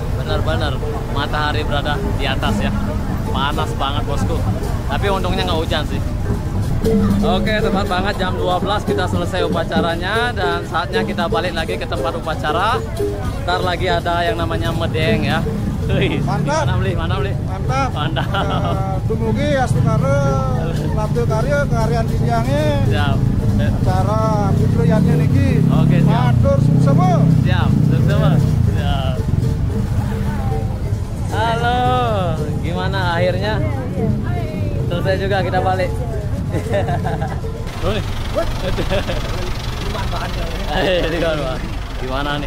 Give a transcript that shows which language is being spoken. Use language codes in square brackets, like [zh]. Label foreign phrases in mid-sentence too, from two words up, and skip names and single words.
[id] Benar-benar matahari berada di atas ya. Panas banget bosku. Tapi untungnya nggak hujan sih. Oke, tepat banget jam 12 kita selesai upacaranya dan saatnya kita balik lagi ke tempat upacara. Ntar lagi ada yang namanya medeng ya. Wih, Mantap. Mana beli? Mantap. Mantap. [ban] Dumugi astukare labdo karya karyan dinjange [id] Siap. [ban] acara putriyane niki. [id] Oke, siap. [ban] Matur suksema. [id] Siap, semua. Siap. Halo, gimana akhirnya? Selesai juga kita balik. Gimana nih?